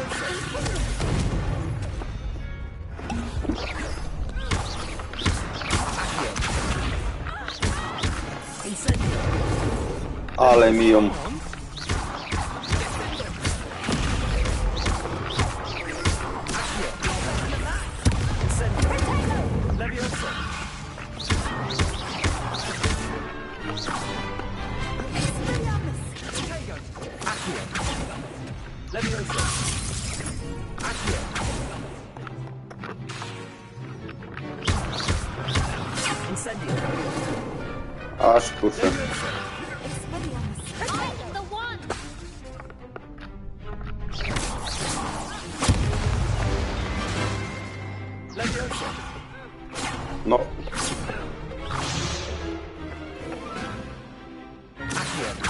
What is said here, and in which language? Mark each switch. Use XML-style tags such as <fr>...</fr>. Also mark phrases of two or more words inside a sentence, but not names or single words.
<pl>Incendio. Ale mi ją... Levioso. Accio. Levioso. Accio. Incendio. Aż kurczę. Levioso. No. Accio.</pl>